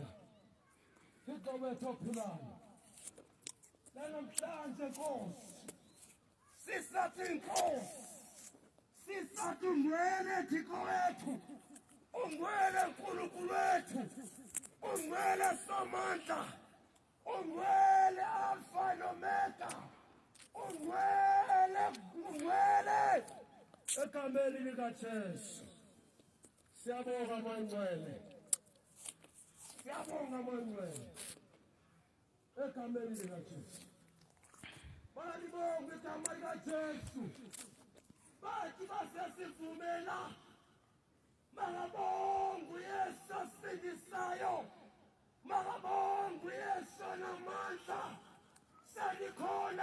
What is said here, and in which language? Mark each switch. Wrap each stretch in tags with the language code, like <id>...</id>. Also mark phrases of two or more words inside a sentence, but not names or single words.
<xh>Thixo wethu ophilayo namhlanje Nkosi sisathi Nkosi sisathi ungcwele Thixo wethu ungcwele Nkulunkulu wethu ungcwele Somandla ungcwele Alpha noMega ungcwele egameni likaJesu siyabonga mangcwele egameni likaJesu balibonga igama likaJesu bathi basesivumela makabonga uYesu osindisayo makabonga uYesu namandla selikhona</xh>